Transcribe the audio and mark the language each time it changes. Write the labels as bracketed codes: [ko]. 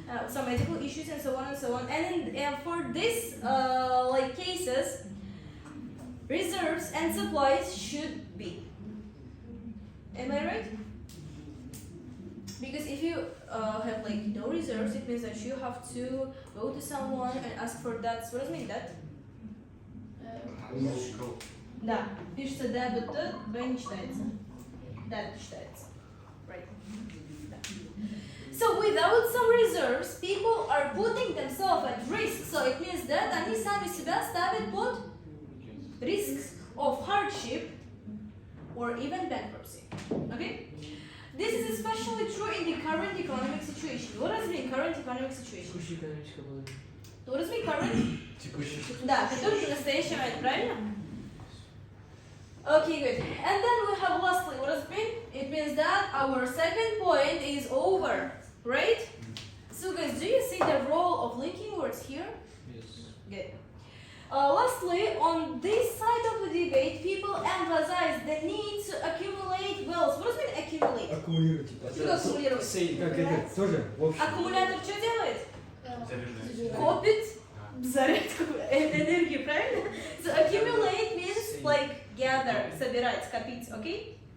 [en] Some medical issues and so on and so on. And for this cases, reserves and supplies should be. Am I right? Because if you have no reserves, it means that you have to go to someone and ask for that. What does it mean that? [ru] Да, пишется да, Б не читается. Да, читается. Right. Да. [en] So without some reserves, people are putting themselves at risk. So it means that [ru] они сами себя ставят под [en] risks of hardship or even bankruptcy. Okay? This is especially true in the current economic situation. What does it mean, current economic situation? [ru] Текущая экономическая положение. [en] What does it mean, current? [ru] Текущий. Да, который в настоящий момент, правильно? [en] Okay, good. And then we have lastly, what does it mean? It means that our second point is over, right? So guys, do you see the role of linking words here? Yes. Good. Lastly, on this side of the debate, people emphasize the need to accumulate wealth. What does it mean accumulate? [ru] Аккумулировать. Типа. Что аккумулировать? [en] Say. [ru] Как это? Тоже в общем. Аккумулятор что делает? Копит зарядку энергии, правильно? [en] So accumulate means like gather, [ru] собирать, скопить, [en] okay?